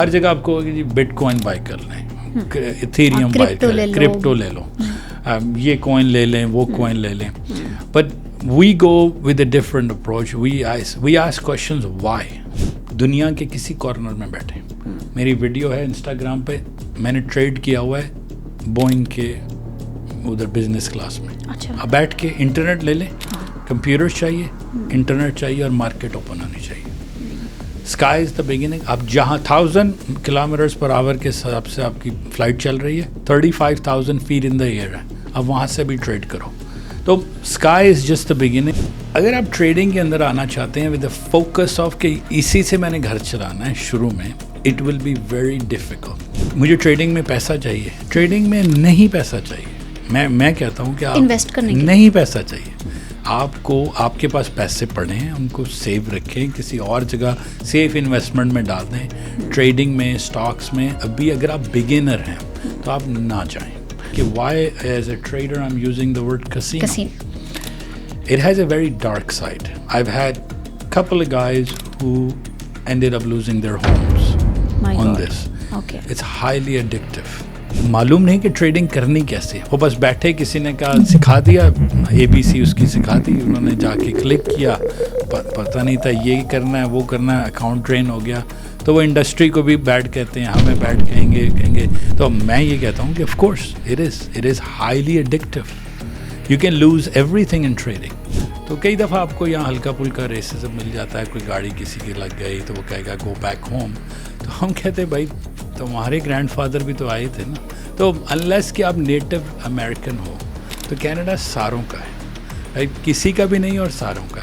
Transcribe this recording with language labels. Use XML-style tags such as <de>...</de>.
<ur>ہر جگہ آپ کو جی بٹ کوائن بائی کر لیں, ایتھیریم بائی کر لیں, کرپٹو لے لو, یہ کوائن لے لیں, وہ کوائن لے لیں.</ur> <en>But we go with a different approach. We ask questions why.</en> <ur>دنیا کے کسی کارنر میں بیٹھے, میری ویڈیو ہے انسٹاگرام پہ, میں نے ٹریڈ کیا ہوا ہے بوئنگ کے ادھر بزنس کلاس میں. اب بیٹھ کے انٹرنیٹ لے لیں, کمپیوٹر چاہیے, انٹرنیٹ چاہیے, اور مارکیٹ اوپن ہونی چاہیے.</ur> <en>Sky is the beginning.</en> <ur>آپ جہاں 1000 کلومیٹرز پر آور کے حساب سے آپ کی فلائٹ چل رہی ہے, 35,000 فیٹ</ur> <en>in the air</en> <ur>ہے, اب وہاں سے بھی ٹریڈ کرو.</ur> <en>تو sky is just the beginning.</en> <ur>اگر آپ ٹریڈنگ کے اندر آنا چاہتے ہیں</ur> <en>with the focus of</en> <ur>کہ اسی سے میں نے گھر چلانا ہے شروع میں,</ur> <en>It will be very difficult.</en> <ur>مجھے ٹریڈنگ میں پیسہ چاہیے, ٹریڈنگ میں نہیں پیسہ چاہیے. میں کہتا ہوں کہ آپ انویسٹ کرنے نہیں پیسہ چاہیے. آپ کو, آپ کے پاس پیسے پڑے ہیں, ان کو سیو رکھیں, کسی اور جگہ سیف انویسٹمنٹ میں ڈال دیں. ٹریڈنگ میں, اسٹاکس میں ابھی اگر آپ بگنر ہیں تو آپ نہ جائیں.</ur> <en>کہ why as a trader I am using the word casino. It has a very dark side. I've had a couple of guys who ended up losing their homes on this. Okay. It's highly addictive.</en> <ur>معلوم نہیں کہ trading کرنی کیسے. وہ بس بیٹھے, کسی نے کہا سکھا دیا, ABC اس کی سکھا دی, انہوں نے جا کے کلک کیا, پتہ نہیں تھا یہ کرنا ہے وہ کرنا ہے, اکاؤنٹ ٹرین ہو گیا. تو وہ انڈسٹری کو بھی بیڈ کہتے ہیں, ہمیں بیڈ کہیں گے. تو میں یہ کہتا ہوں کہ</ur> <en>Of course it is highly addictive. You can lose everything in trading.</en> <ur>تو کئی دفعہ آپ کو یہاں ہلکا پھلکا ریسزم مل جاتا ہے, کوئی گاڑی کسی کی لگ گئی تو وہ کہے گا گو بیک ہوم. تو ہم کہتے ہیں بھائی تمہارے گرینڈ فادر بھی تو آئے تھے نا. تو انلیس کہ آپ نیٹو امریکن ہو تو کینیڈا ساروں کا ہے, کسی کا بھی نہیں اور ساروں کا.</ur>